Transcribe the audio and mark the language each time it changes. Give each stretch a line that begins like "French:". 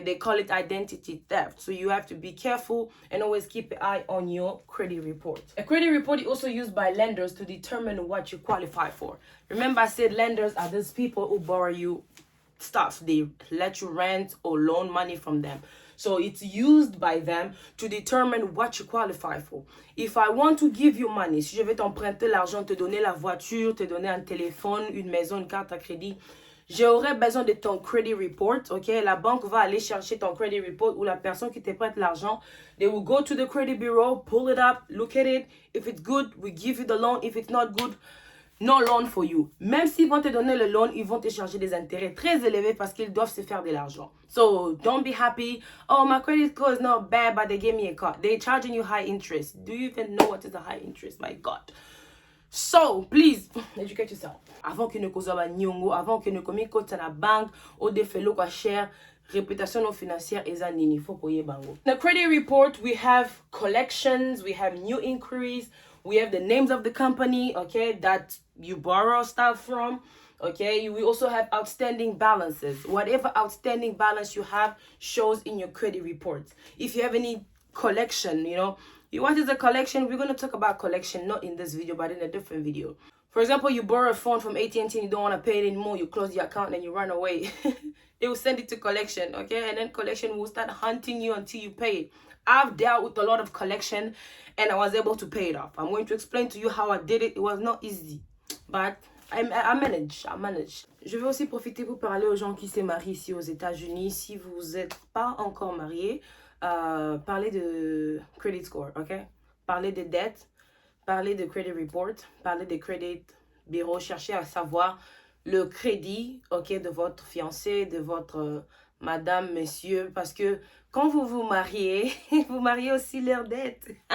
English: They call it identity theft. So you have to be careful and always keep an eye on your credit report. A credit report is also used by lenders to determine what you qualify for. Remember, I said lenders are those people who borrow you stuff. They let you rent or loan money from them. So it's used by them to determine what you qualify for. If I want to give you money,
French: si je vais t'emprunter l'argent, te donner la voiture, te donner un téléphone, une maison, une carte à crédit, j'aurais besoin de ton credit report, ok? La banque va aller chercher ton credit report ou la personne qui te prête l'argent.
English: They will go to the credit bureau, pull it up, look at it. If it's good, we give you the loan. If it's not good, no loan for you.
French: Même s'ils vont te donner le loan, ils vont te charger des intérêts très élevés parce qu'ils doivent se faire de l'argent.
English: So don't be happy. Oh, my credit score is not bad, but they gave me a car. They're charging you high interest. Do you even know what is a high interest? My God. So, please, educate yourself.
Lingala: Avant que ne kozaba nyongo, avant que ne komi kota na bank, o de felo kwa share,
French: réputation non financière
Lingala: eza nini, faut koye bango.
English: In the credit report, we have collections, we have new inquiries, we have the names of the company, okay, that you borrow stuff from. Okay, we also have outstanding balances. Whatever outstanding balance you have shows in your credit report. If you have any collection, what is a collection? We're going to talk about collection, not in this video, but in a different video. For example, you borrow a phone from AT&T and you don't want to pay it anymore. You close the account and you run away. They will send it to collection, okay? And then collection will start hunting you until you pay it. I've dealt with a lot of collection and I was able to pay it off. I'm going to explain to you how I did it. It was not easy, but I manage.
French: Je vais aussi profiter pour parler aux gens qui se marient ici aux États-Unis. Si vous n'êtes pas encore marié, parlez de credit score, ok? Parlez de dettes, parlez de credit report, parlez de credit bureau. Cherchez à savoir le crédit, ok, de votre fiancé, de votre madame, monsieur, parce que quand vous vous mariez, vous mariez aussi leurs dettes.